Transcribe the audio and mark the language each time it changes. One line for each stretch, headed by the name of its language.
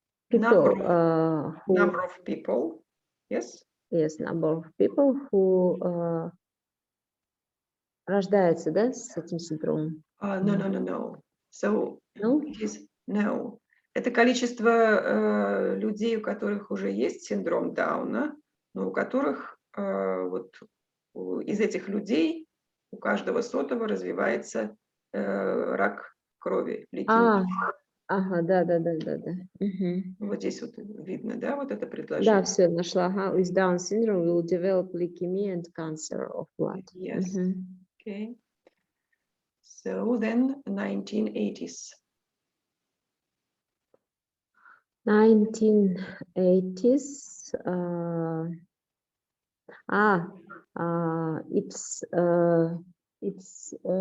English: Number of people. Yes. Yes, number of people who
Russian: рождаются, да, с этим синдромом?
English: No. So No? it is no.
Russian: Это количество людей, у которых уже есть синдром Дауна, но у которых вот из этих людей у каждого 100-го развивается рак крови, лейкемия. Ага, да. Вот здесь вот видно, да, вот это предложение. Да, все, нашла.
English: With Down syndrome will develop leukemia and cancer of blood. Yes. Okay. So then 1980s. 1980s. It's